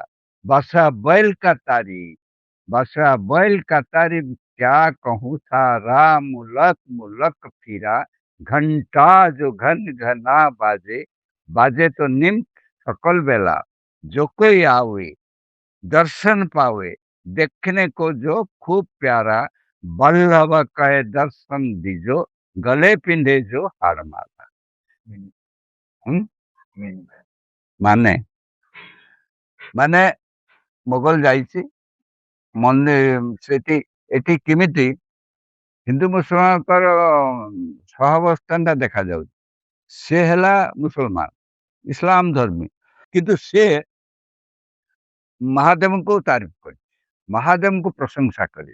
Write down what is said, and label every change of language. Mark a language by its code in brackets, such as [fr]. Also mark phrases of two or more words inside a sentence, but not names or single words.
[hi] बसा बैल का तारीफ, बसा बैल का तारीफ, क्या कहूँ सारा, मुलक मुलक फिरा, घंटा जो घन घना बाजे, बाजे तो निम सकल बेला, जो कोई आवे दर्शन पावे, देखने को जो खूब प्यारा, बल्लभ कहे दर्शन दीजो, गले पिंधे जो हार माला। हम्म? [or] ମାନେ ମାନେ ମୋଗଲ ଯାଇଛି ସେଠି ଏଠି କେମିତି ହିନ୍ଦୁ ମୁସଲମାନଙ୍କର ସହାବସ୍ଥାନଟା ଦେଖାଯାଉଛି। ସେ ହେଲା ମୁସଲମାନ, ଇସଲାମ ଧର୍ମୀ, କିନ୍ତୁ ସେ ମହାଦେବଙ୍କୁ ତାରିଫ କରିଛି, ମହାଦେବଙ୍କୁ ପ୍ରଶଂସା କରି।